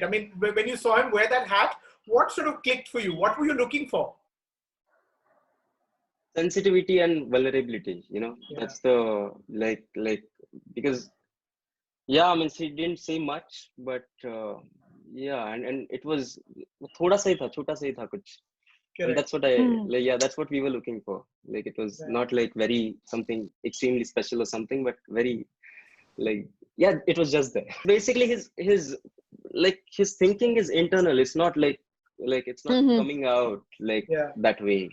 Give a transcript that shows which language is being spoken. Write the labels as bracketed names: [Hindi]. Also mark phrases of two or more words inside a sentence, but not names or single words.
[English] I mean, when you saw him wear that hat, what sort of clicked for you? What were you looking for? Sensitivity and vulnerability. That's the like because I mean, she didn't say much, but and it was [Hindi] थोड़ा सा ही था, छोटा सा ही था कुछ. [English] And that's what that's what we were looking for. Like it was not like very something extremely special or something, but very it was just there. Basically his thinking is internal. It's not like it's not coming out that way.